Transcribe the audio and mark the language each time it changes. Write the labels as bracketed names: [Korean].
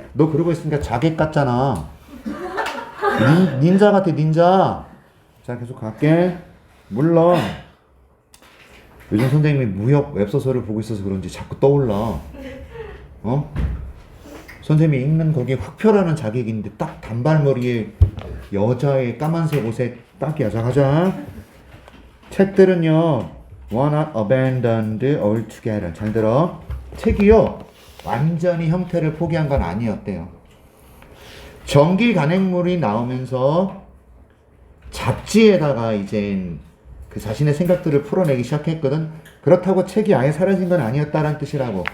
[Korean] 너 그러고 있으니까 자객 같잖아. 닌자 같아, 닌자. 자, 계속 갈게. 물론 요즘 선생님이 무협 웹소설을 보고 있어서 그런지 자꾸 떠올라. 어? 선생님이 읽는 거기에 흑표라는 자객인데 딱 단발머리에 여자의 까만색 옷에 딱이야. 자, 가자. 책들은요, [English] were not abandoned altogether. [Korean] 잘 들어. 책이요, 완전히 형태를 포기한 건 아니었대요. 전기 간행물이 나오면서 잡지에다가 이제 그 자신의 생각들을 풀어내기 시작했거든. 그렇다고 책이 아예 사라진 건 아니었다라는 뜻이라고.